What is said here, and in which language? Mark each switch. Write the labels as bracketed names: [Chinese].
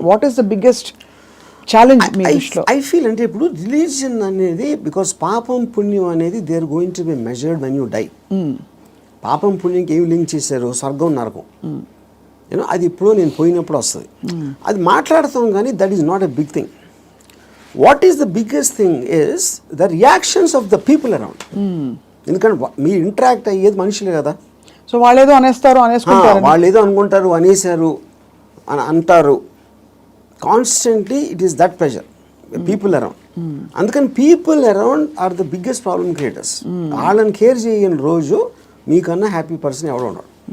[English] what is the biggest challenge [Telugu] మీ దృష్టిలో? [English] I feel అంటే ఇప్పుడు religion అనేది, బికాస్ [Telugu] పాపం పుణ్యం అనేది [English] They are going to be measured when you die. [Telugu] పాపం పుణ్యంకి ఏమి లింక్ చేశారు, స్వర్గం నరకం, అది ఇప్పుడు నేను పోయినప్పుడు వస్తుంది. అది మాట్లాడతాం కానీ [English] That is not a big thing. What is the biggest thing is the reactions of the people around. [Telugu] ఎందుకంటే మీరు ఇంటరాక్ట్ అయ్యేది మనుషులే కదా. సో వాళ్ళేదో అనేసుకుంటారు, వాళ్ళేదో అనుకుంటారు, అనేసారు అని అంటారు. [English] Constantly it is that pressure people around. [Telugu] అందుకని [English] People around are the biggest problem creators. [Telugu] వాళ్ళని కేర్ చేయని రోజు మీకన్నా హ్యాపీ పర్సన్ ఎవడో ఉన్నాడు.